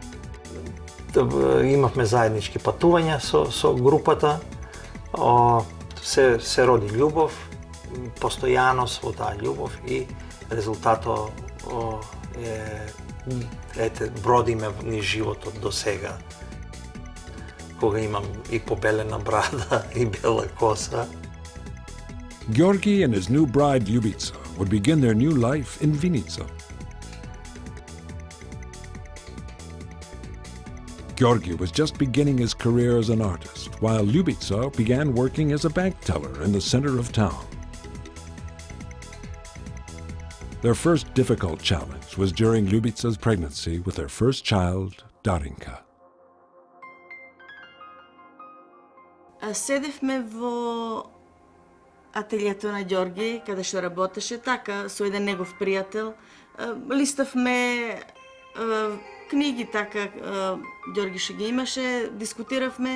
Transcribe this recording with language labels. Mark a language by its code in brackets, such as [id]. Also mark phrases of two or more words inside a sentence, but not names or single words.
[mk] Имавме заеднички патувања со групата, се роди љубов, постојаност во таа љубов и резултатот бродиме низ животот до сега. Кога имам и побелена брада и бела коса. [en] Georgi and his new bride Ljubica would begin their new life in Vinica. Georgi was just beginning his career as an artist, while Ljubica began working as a bank teller in the center of town. Their first difficult challenge was during Ljubica's pregnancy with their first child, Darinka. [mk] Седевме во ателието на Ѓорги, каде што работеше, така, со еден негов пријател. Листавме книги, така, Ѓорги ше ги имаше, дискутиравме.